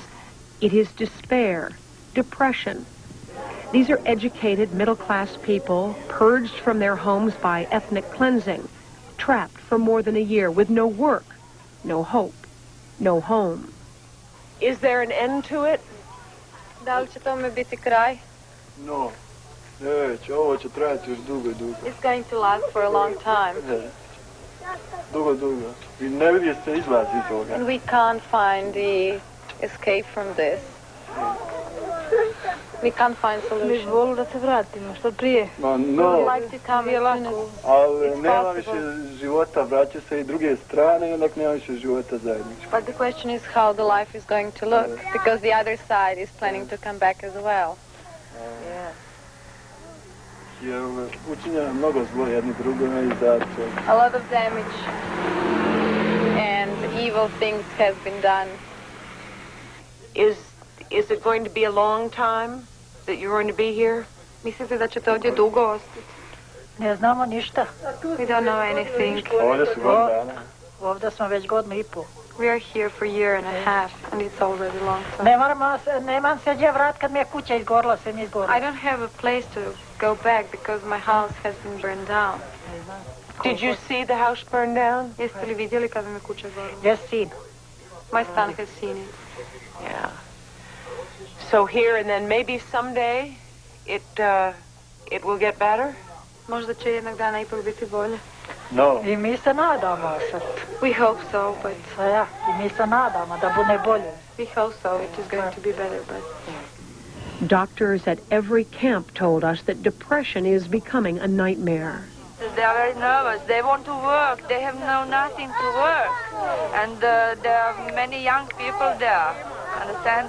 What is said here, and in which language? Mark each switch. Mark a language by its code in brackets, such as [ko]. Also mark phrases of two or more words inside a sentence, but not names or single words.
[en] It is despair, depression. These are educated, middle-class people, purged from their homes by ethnic cleansing, trapped for more than a year with no work, no hope, no home. Is there an end to it? [bs] Da li će tome biti kraj? [en] No. [bs] Neće, ovo će trajati još dugo. [en] It's going to last for a long time. [bs] Dugo. I ne vidi se izlaz iz toga. [en] And we can't find the escape from this. We can't find solution. [bs] Mi volu da se vratimo što prije. [en] No. We would like to come as soon as [bs] Ali [en] it's [bs] nema [en] possible. [bs] više života, vraća se i druge strane, onak nema više života zajedničkog. [en] But the question is how the life is going to look, because the other side is planning to come back as well. Yeah. [bs] Jer učinjeno mnogo zlo jedni drugome i zato. [en] A lot of damage and evil things have been done. Is it going to be a long time that you're going to be here? [bs] Mislite da ćete ovdje dugo ostati? Ne znamo ništa. [en] We don't know anything. [bs] Ovdje su godinu dana. Ovdje smo već godinu i pol. [en] We are here for a year and a half, and it's already long time. [bs] Nemam se gdje vrat kad mi je kuća izgorila, sve mi izgorila. [en] I don't have a place to go back because my house has been burned down. Did you see the house burn down? [bs] Jeste li vidjeli kada mi je kuća gorila? [en] Yes, seen. My son has seen it. Yeah. So here and then maybe someday it will get better? [bs] Možda će jednog dana ipak biti bolje. No. I mi se nadamo sad. [en] We hope so, but... [bs] Ja, i mi se nadamo da bude bolje. [en] We hope so, it is going to be better, but... Doctors at every camp told us that depression is becoming a nightmare. They are very nervous. They want to work. They have nothing to work. And there are many young people there, understand?